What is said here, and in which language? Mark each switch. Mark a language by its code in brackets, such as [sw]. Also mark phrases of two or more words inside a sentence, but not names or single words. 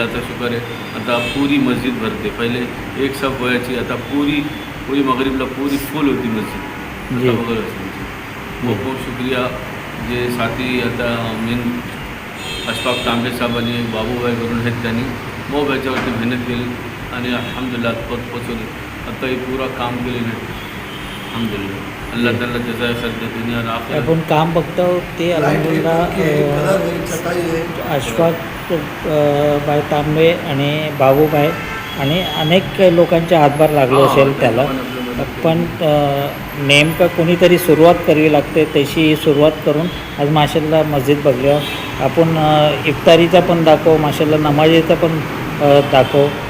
[mr] तर शुक्र आहे आता पुरी मस्जिद भरते. पहिले एक सब व्हायची, आता पुरी मगरिबला पुरी फुल होती मस्जिद. खूप खूप शुक्रिया जे साथी आता मेन अशफाक तांबे साहेब आणि बाबूबाई करून आहेत, त्यांनी मग याच्यावरती मेहनत केली आणि अल्हम्दुलिल्लाह पोचवली. आता हे पुरा काम केले नाही. अल्हम्दुलिल्लाह अल्लाह त्याला जजाय खैर दे [hi] दुनिया और आखिरत. [mr] आपण काम बघतो ते अल्हम्दुलिल्लाह अशफाक बाई तांबे आणि बाबूबाई आणि अनेक लोकांच्या हातभार लागलो असेल त्याला. पण नेमकं कोणीतरी सुरुवात करावी लागते, तशी सुरुवात करून आज माशाल्लाह मस्जिद बघल्यावर आपण इफ्तारीचा पण दाखव, माशाल्लाह नमाजीचा पण दाखव.